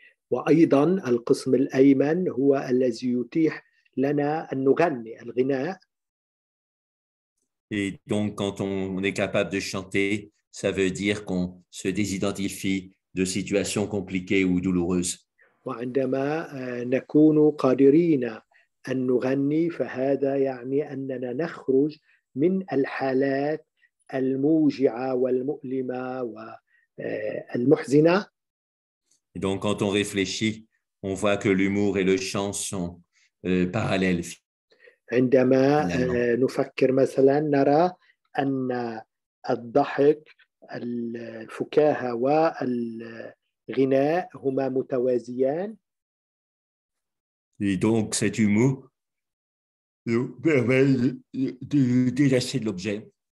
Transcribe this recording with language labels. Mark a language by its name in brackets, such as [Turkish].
[Arabic] وأيضا القسم الأيمن هو الذي يتيح لنا أن نغني الغناء. [French] Et donc, quand on est capable de chanter, ça veut dire qu'on se désidentifie de situations compliquées ou douloureuses. [Arabic] وعندما نكون قادرين أن نغني فهذا يعني أننا نخرج من الحالات الموجعة والمؤلمة والمحزنة. [French] Et donc, quand on réfléchit, on voit que l'humour et le chant sont parallèles. [Arabic] عندما نفكر مثلا نرى أن الضحك الفكاهة والغناء هما متوازيان. [French] Et donc, cet humour nous permet de détacher de l'objet.